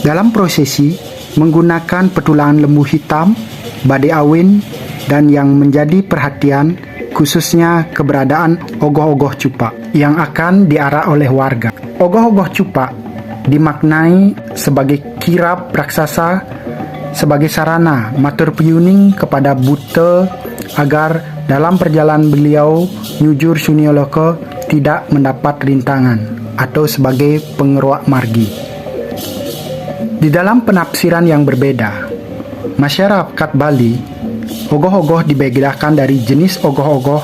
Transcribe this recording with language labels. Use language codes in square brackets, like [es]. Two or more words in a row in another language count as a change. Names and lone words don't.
[id] Dalam prosesi menggunakan petulangan lembu hitam, badai awin, dan yang menjadi perhatian khususnya keberadaan ogoh-ogoh cupak yang akan diarak oleh warga. Ogoh-ogoh cupak dimaknai sebagai kirab raksasa sebagai sarana [ban] matur piyuning [id] kepada Buddha agar dalam perjalanan beliau nyujur Sunyoloka tidak mendapat rintangan atau sebagai [ban] pengeruak margi. [id] Di dalam penafsiran yang berbeda, masyarakat Bali, ogoh-ogoh dibedakan dari jenis ogoh-ogoh.